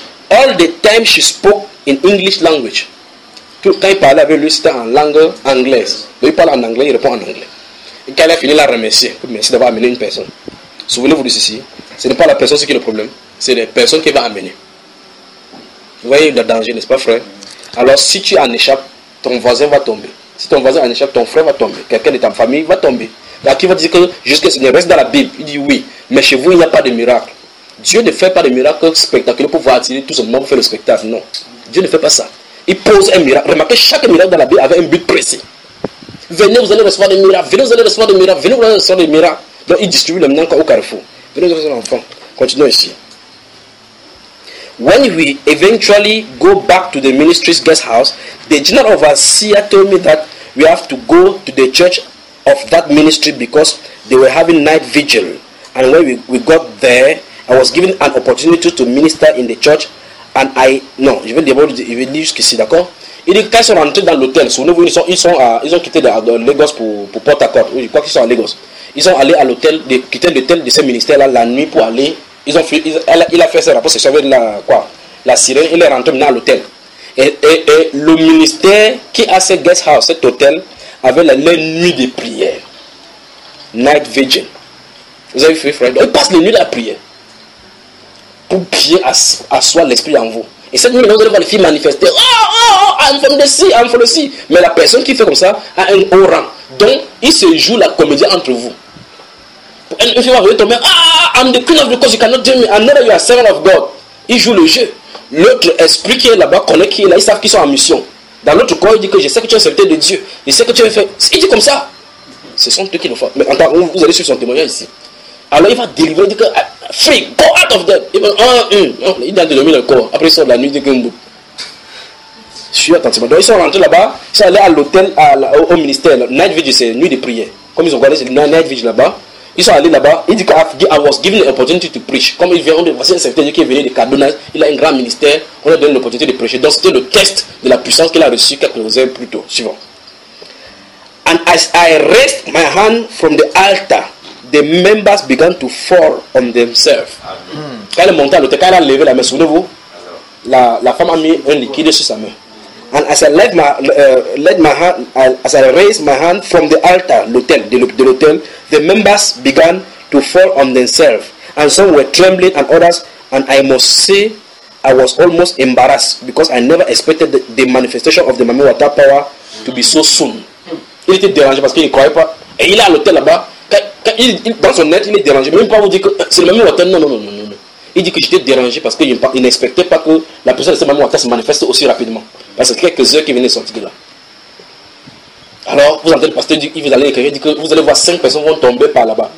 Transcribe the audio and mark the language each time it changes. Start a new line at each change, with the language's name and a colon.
English: All the time she spoke in English language.
French: Quand il parlait avec lui, c'était en langue anglaise. Mais il parle en anglais, il répond en anglais. Et quand elle a fini, il a remercié. Merci d'avoir amené une personne. Souvenez-vous de ceci. Ce n'est pas la personne qui est le problème. C'est la personne qui va amener. Vous voyez le danger, n'est-ce pas, frère? Alors, si tu en échappes, ton voisin va tomber. Si ton voisin en échappe, ton frère va tomber. Quelqu'un de ta famille va tomber. Là, qui va dire que jusqu'à ce qu'il reste dans la Bible, il dit oui, mais chez vous il n'y a pas de miracle. Dieu ne fait pas de miracle spectaculaire pour pouvoir attirer tout ce monde pour faire le spectacle. Non, Dieu ne fait pas ça. Il pose un miracle. Remarquez, chaque miracle dans la Bible avait un but précis. Venez, vous allez recevoir des miracles. Venez, vous allez recevoir des miracles. Venez, vous allez recevoir des miracles. Donc il distribue le miracle au carrefour. Venez, vous allez recevoir l'enfant. Continuons ici.
English: When we eventually go back to the ministry's guest house, the general overseer told me that we have to go to the church of that ministry because they were having night vigil, and when we got there, I was given an opportunity to minister in the church, and I
French: non je vais d'abord dire jusqu'ici, d'accord. Il dit quand ils sont rentrés dans l'hôtel, souvenez-vous, ils ont quitté de Lagos pour Port Harcourt. Oui, je crois qu'ils sont à Lagos. Ils sont allés à l'hôtel, quitter l'hôtel de ce ministère là la nuit pour aller. Il a fait ses rapports, c'est sauvé la sirène. Il est rentré maintenant à l'hôtel, et le ministère qui a ce guest house, cet hôtel, avec les nuits de prière. Night vigil. Vous avez fait, frère? Donc, il passe les nuits à la prière. Pour prier à soi l'esprit en vous. Et cette nuit, vous allez voir les filles manifester.
English: Oh, I'm from the sea, I'm from the sea.
French: Mais la personne qui fait comme ça a un haut rang. Donc, il se joue la comédie entre vous. Une fille va venir tomber.
English: Ah, I'm the queen of the coast, you cannot tell me. I know that you are a servant of God.
French: Il joue le jeu. L'autre esprit qui est là-bas connaît qui est là. Ils savent qu'ils sont en mission. Dans l'autre corps, il dit que je sais que tu es un serviteur de Dieu. Je sais que tu es fait. Il dit comme ça. Ce sont eux qui le font. Mais en tant que vous allez suivre son témoignage ici. Alors il va délivrer. Il dit que
English: free, go out of them.
French: Il va il vient de dormir le corps. Après, il sort de la nuit. Il dit que je suis attentivement. Donc, ils sont rentrés là-bas. Ils sont allés à l'hôtel, au ministère. Night vigil, c'est nuit de prière. Comme ils ont gardé, c'est night vigil là-bas. Ils sont allés là-bas. Il dit que
English: I was given the opportunity to preach.
French: Comme ils viennent de voici un secteur qui est venu de Kaduna. Il a un grand ministère. On lui a donné l'opportunité de prêcher. Donc c'était le test de la puissance qu'il a reçu quelques heures plus tôt. Suivant.
English: And as I raised my hand from the altar, the members began to fall on themselves.
French: Quand il est monté à l'hôtel, quand il a levé la main, souvenez-vous, la femme a mis un liquide sur sa main.
English: And as I raised my hand from the altar, l'hôtel, the members began to fall on themselves, and some were trembling, and others, and I must say, I was almost embarrassed because I never expected the manifestation of the Mami Wata power to be so soon.
French: il était dérangé parce qu'il ne croyait pas. Et il est à l'hôtel là-bas. Quand il, dans son être, il est dérangé. Même pas vous dire que c'est le même hôtel. Non. Il dit que j'étais dérangé parce qu'il n'expectait pas que la personne de ce moment se manifeste aussi rapidement. Parce que quelques heures qui venaient sortir de là. Alors, vous entendez le pasteur, il vous allez écrire, il dit que vous allez voir 5 personnes vont tomber par là-bas.